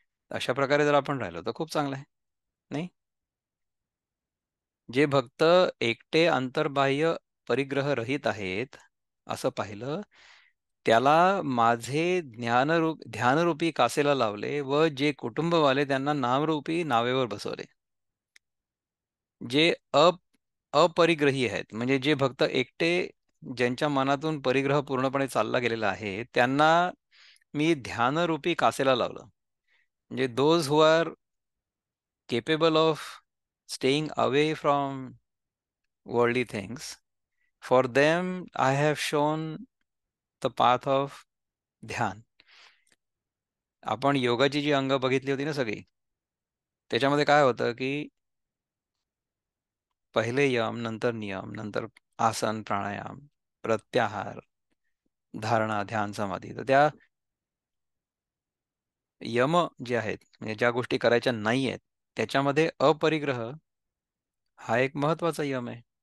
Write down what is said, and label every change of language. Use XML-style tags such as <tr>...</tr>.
<mr>अशा प्रकारे जर आपण राहिलो तर खूप चांगलं आहे, नाही? जे भक्त एकटे अंतर्बाह्य परिग्रह रहित आहेत असं पाहिलं, त्याला माझे ध्यानरूपी कासेला लावले व जे कुटुंबवाले त्यांना नामरूपी नावेवर बसवले. जे अपरिग्रही आहेत, म्हणजे जे भक्त एकटे, ज्यांच्या मनातून परिग्रह पूर्णपणे चालला गेलेला आहे, त्यांना मी ध्यानरूपी कासेला लावलं.</mr> <en>म्हणजे those who are capable of staying away from worldly things, for them I have shown the path of dhyan.</en> <mr>आपण योगाची जी अंग बघितली होती ना सगळी, त्याच्यामध्ये काय होतं की पहिले यम, नंतर नियम, नंतर आसन प्राणायाम, प्रत्याहार, धारणा, ध्यान, समाधी. तर त्या यम जे आहेत, म्हणजे ज्या गोष्टी करायच्या नाही आहेत, त्याच्यामध्ये अपरिग्रह हा एक महत्वाचा यम आहे.</mr>